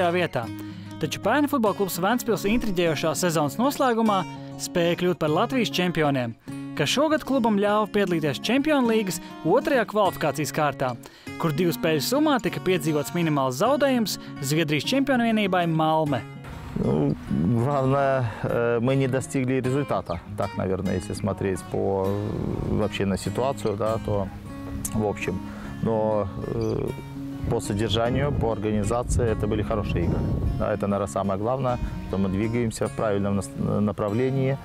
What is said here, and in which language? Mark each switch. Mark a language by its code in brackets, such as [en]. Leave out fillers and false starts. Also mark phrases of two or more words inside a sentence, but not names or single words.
[lv] vietā, taču pērn futbola klubs Ventspils intriģējošā sezonas noslēgumā spēja kļūt par Latvijas čempioniem, kas šogad klubam ļāva piedalīties Čempionu līgas 2. kvalifikācijas kārtā, kur 2 spēļu summā tika piedzīvots minimāls zaudējums Zviedrijas čempionu vienībai Malme. [ru] Главное, мы не достигли результата. Так, наверное, если смотреть вообще на ситуацию, да, то в общем. Но по содержанию, по организации это были хорошие игры. Да, это, наверное, самое главное, что мы двигаемся в правильном направлении.